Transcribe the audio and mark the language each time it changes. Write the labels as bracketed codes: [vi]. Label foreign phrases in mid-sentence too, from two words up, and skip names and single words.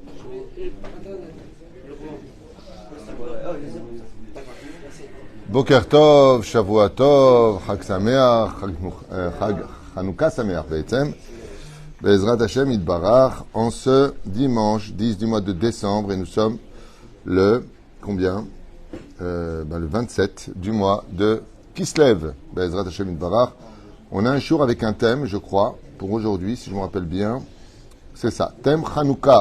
[he] בוקר טוב, שבוע טוב, חג שמח, חג חנוכה שמח, בעצם, בעזרת השם יתברך, [fr] en ce dimanche 10 du mois de décembre, et nous sommes le, combien le 27 du mois de Kislev, [he] בעזרת השם יתברך. [fr] On a un jour avec un thème, je crois, pour aujourd'hui, si je me rappelle bien, c'est ça, thème Hanouka.